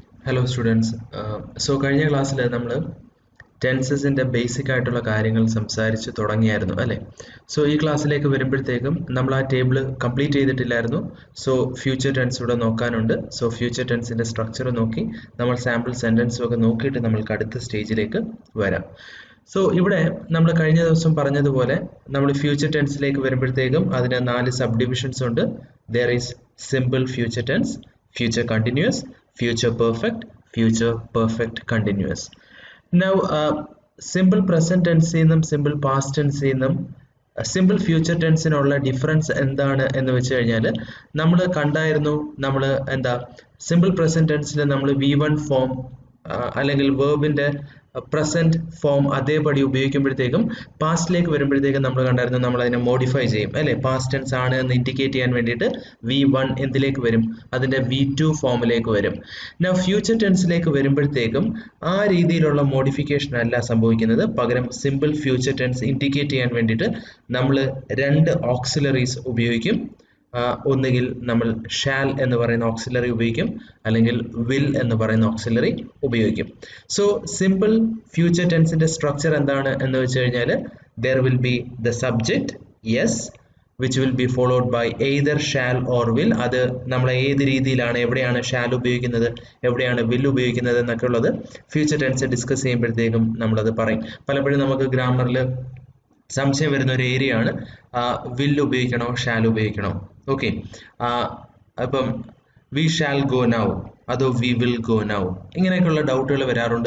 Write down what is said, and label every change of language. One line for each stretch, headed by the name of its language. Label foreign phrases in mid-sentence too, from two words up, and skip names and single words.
English: Hello students.
Malayalam: കഴിഞ്ഞ ക്ലാസ്സിൽ നമ്മൾ ടെൻസസിന്റെ ബേസിക് ആയിട്ടുള്ള കാര്യങ്ങൾ സംസാരിച്ചു തുടങ്ങിയായിരുന്നു അല്ലേ? ഈ ക്ലാസ്സിലേക്ക് വരുമ്പോഴത്തേക്കും നമ്മൾ ആ
English: table complete
Malayalam: ചെയ്തിട്ടില്ലായിരുന്നു.
English: future tense
Malayalam: ഇവിടെ നോക്കാനുണ്ട്. ഫ്യൂച്ചർ ടെൻസിന്റെ സ്ട്രക്ചർ നോക്കി നമ്മൾ സാമ്പിൾ സെന്റൻസും ഒക്കെ നോക്കിയിട്ട് നമ്മൾക്ക് അടുത്ത സ്റ്റേജിലേക്ക് വരാം. ഇവിടെ നമ്മൾ കഴിഞ്ഞ ദിവസം പറഞ്ഞതുപോലെ നമ്മൾ ഫ്യൂച്ചർ ടെൻസിലേക്ക് വരുമ്പോഴത്തേക്കും അതിന് 4
English: sub divisions
Malayalam: ഉണ്ട്.
English: There is simple future tense, future continuous, future perfect continuous. Now simple present tense
Malayalam: നും
English: simple past tense
Malayalam: നും
English: simple future tense
Malayalam: നുള്ള ഡിഫറൻസ് എന്താണ് എന്ന് വെച്ച് കഴിഞ്ഞാൽ നമ്മൾ കണ്ടായിരുന്നു. നമ്മൾ എന്താ
English: simple present tense
Malayalam: ൽ നമ്മൾ V1 ഫോം അല്ലെങ്കിൽ വെർബിന്റെ
English: present form
Malayalam: അതേപടി ഉപയോഗിക്കുമ്പോഴത്തേക്കും പാസ്റ്റിലേക്ക് വരുമ്പോഴത്തേക്കും നമ്മൾ കണ്ടായിരുന്നു നമ്മൾ അതിനെ മോഡിഫൈ ചെയ്യും അല്ലേ?
English: past tense
Malayalam: ആണ് എന്ന് ഇൻഡിക്കേറ്റ് ചെയ്യാൻ വേണ്ടിയിട്ട് V1 എന്തിലേക്ക് വരും? അതിന്റെ V2 ഫോമിലേക്ക് വരും. Now ഫ്യൂച്ചർ ടെൻസിലേക്ക് വരുമ്പോഴത്തേക്കും ആ രീതിയിലുള്ള മോഡിഫിക്കേഷൻ അല്ല സംഭവിക്കുന്നത്. പകരം
English: simple future tense indicate
Malayalam: ചെയ്യാൻ വേണ്ടിയിട്ട് നമ്മൾ 2 ഓക്സിലറീസ് ഉപയോഗിക്കും. ഒന്നുകിൽ നമ്മൾ ഷാൽ എന്ന് പറയുന്ന ഓക്സിലറി ഉപയോഗിക്കും, അല്ലെങ്കിൽ വിൽ എന്ന് പറയുന്ന ഓക്സിലറി ഉപയോഗിക്കും. സിമ്പിൾ ഫ്യൂച്ചർ ടെൻസിന്റെ സ്ട്രക്ചർ എന്താണ് എന്ന് വെച്ച് കഴിഞ്ഞാൽ
English: there will be the subject yes which will be followed by either shall or will.
Malayalam: അത് നമ്മൾ ഏത് രീതിയിലാണ്, എവിടെയാണ് ഷാൽ ഉപയോഗിക്കുന്നത്, എവിടെയാണ് വിൽ ഉപയോഗിക്കുന്നത് എന്നൊക്കെ ഉള്ളത്
English: future tense discuss
Malayalam: ചെയ്യുമ്പോഴത്തേക്കും നമ്മളത് പറയും. പലപ്പോഴും നമുക്ക് ഗ്രാമറിൽ സംശയം വരുന്ന ഒരു ഏരിയ ആണ് വിൽ ഉപയോഗിക്കണോ ഷാൽ ഉപയോഗിക്കണോ. ഓക്കെ, അപ്പം
English: we shall go now
Malayalam: അതോ
English: we will go now,
Malayalam: ഇങ്ങനെയൊക്കെയുള്ള ഡൗട്ടുകൾ വരാറുണ്ട്.